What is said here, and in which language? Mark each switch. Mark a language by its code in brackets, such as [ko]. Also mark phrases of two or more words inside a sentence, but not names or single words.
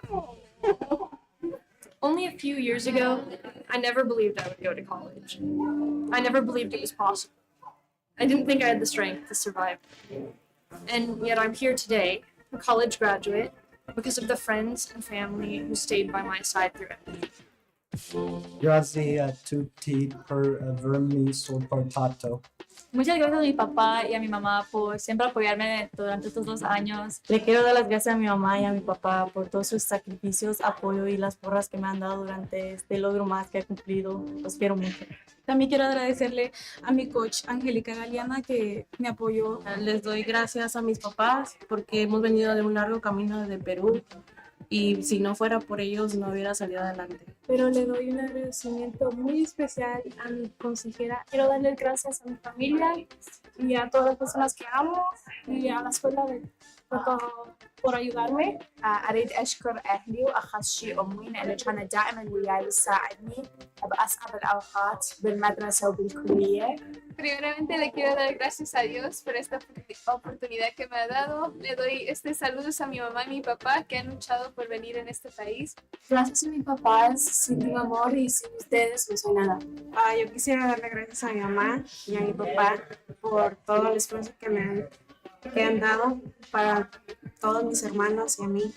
[en] Only a few years ago, I never believed I would go to college. I never believed it was possible. I didn't think I had the strength to survive. And yet I'm here today, a college graduate, because of the friends and family who stayed by my side through it. [it] Grazie a tutti per avermi sopportato. [es] Muchas gracias a mi papá y a mi mamá por siempre apoyarme durante estos 2 años. Le quiero dar las gracias a mi mamá y a mi papá por todos sus sacrificios, apoyo y las porras que me han dado durante este logro más que he cumplido. Los quiero mucho. También quiero agradecerle a mi coach Angélica Galeana que me apoyó. Les doy gracias a mis papás porque hemos venido de un largo camino desde Perú y si no fuera por ellos no hubiera salido adelante. Pero le doy un agradecimiento muy especial a mi consejera. Quiero darle gracias a mi familia y a todas las personas que amo y a la escuela por ayudarme. [ar] أريد أشكر أهلي وأخص شي أمي لأنه كانت دائما وياي وتساعدني بأصعب الأوقات بالمدرسة وبالكلية. [es] Primeramente le quiero dar gracias a Dios por esta oportunidad que me ha dado. Le doy saludos a mi mamá y mi papá que han luchado por venir en este país. Gracias a mis papás, sin mi amor y sin ustedes no soy nada. Yo quisiera darle gracias a mi mamá y a mi papá por todo el esfuerzo que han dado para todos mis hermanos y a mí.